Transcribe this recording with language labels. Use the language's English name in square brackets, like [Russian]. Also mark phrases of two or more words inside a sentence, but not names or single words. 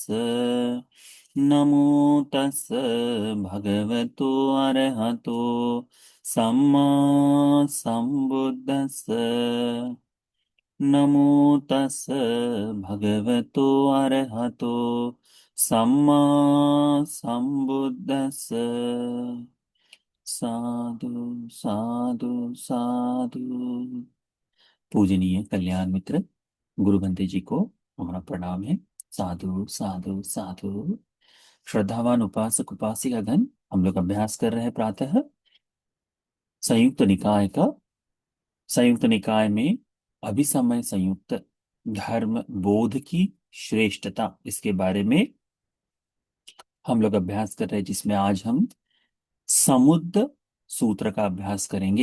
[Pali] नमो तस् भगवतो अरहतो सम्मा संबुद्धस्स। नमो तस् भगवतो अरहतो सम्मा संबुद्धस्स। साधु साधु साधु। [Hindi] पूजनीय कल्याण मित्र गुरु बंते जी को हमारा प्रणाम है। [Pali] साधु साधु साधु। [Hindi] श्रद्धावान उपासक उपासिका गण, हम लोग अभ्यास कर रहे हैं प्रातः संयुक्त निकाय का। संयुक्त निकाय में अभिसमय संयुक्त धर्म बोध की श्रेष्ठता, इसके बारे में हम लोग अभ्यास कर रहे हैं, जिसमें आज हम समुद्र सूत्र का अभ्यास करेंगे।